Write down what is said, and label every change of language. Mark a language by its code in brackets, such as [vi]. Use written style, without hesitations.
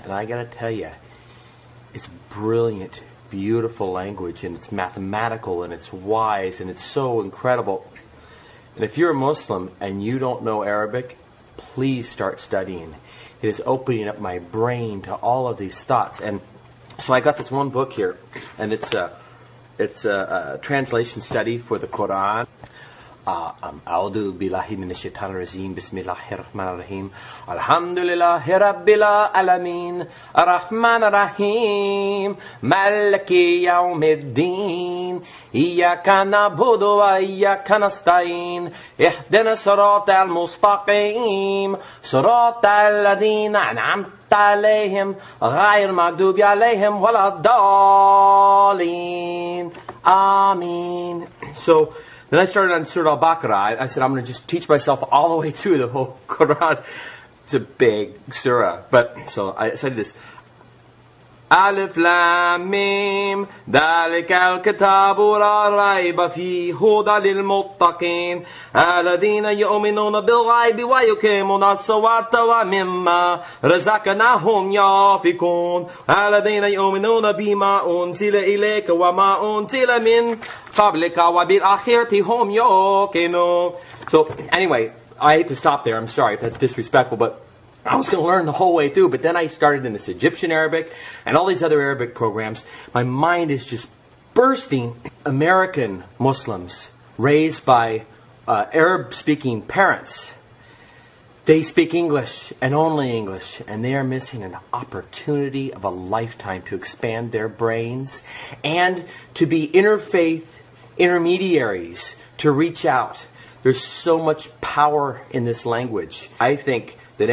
[en] And I got to tell you, it's brilliant, beautiful language, and it's mathematical, and it's wise, and it's so incredible. And if you're a Muslim and you don't know Arabic, please start studying. It is opening up my brain to all of these thoughts. And so I got this one book here, and it's a translation study for the Quran. [ar] أعوذ بالله من الشيطان الرجيم بسم الله الرحمن الرحيم الحمد لله رب العالمين الرحمن الرحيم مالك يوم الدين إياك نعبد وإياك نستعين اهدنا الصراط المستقيم صراط الذين أنعمت عليهم غير المغضوب عليهم ولا الضالين آمين. [en] So then I started on Surah Al-Baqarah. I said, I'm going to just teach myself all the way through the whole Quran. It's a big surah. So I did this. [ar] Alif Lam Mim ذلك الكتاب لا ريب فيه هدى للمتقين الذين يؤمنون بالغيب ويقيمون الصلاة ومما رزقناهم ينفقون الذين يؤمنون بما أنزل إليك وما أنزل من قبلك وبالآخرة هم يوقنون. [en] So anyway, I hate to stop there. I'm sorry if that's disrespectful, but I was going to learn the whole way through, but then I started in this Egyptian Arabic and all these other Arabic programs. My mind is just bursting. American Muslims raised by Arab-speaking parents, they speak English and only English, and they are missing an opportunity of a lifetime to expand their brains and to be interfaith intermediaries, to reach out. There's so much power in this language. I think that